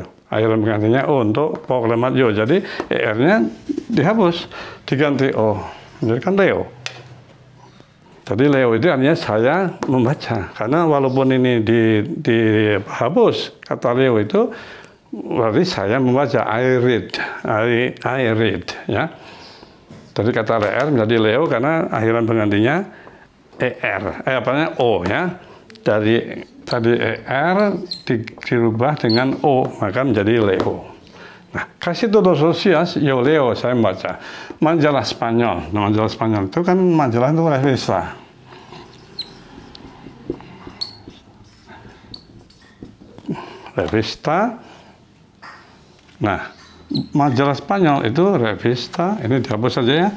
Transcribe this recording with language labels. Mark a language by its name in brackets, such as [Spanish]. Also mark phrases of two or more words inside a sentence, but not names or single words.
[Indonesian] Akhiran penggantinya o untuk pokok kalimat yo. Jadi er-nya dihapus, diganti o. Jadi kan Leo. Jadi Leo itu artinya saya membaca. Karena walaupun ini dihapus, kata Leo itu berarti saya membaca. [English] I read, [Indonesian] ya. Jadi kata leer menjadi Leo karena akhiran penggantinya o, ya. Dari tadi dirubah dengan o, maka menjadi Leo. Nah, kasih [Spanish] todos los días, yo leo, [Indonesian] saya membaca. Majalah Spanyol. Nah, majalah Spanyol itu kan majalah itu revista. Revista. Nah, majalah Spanyol itu revista, ini dihapus saja ya.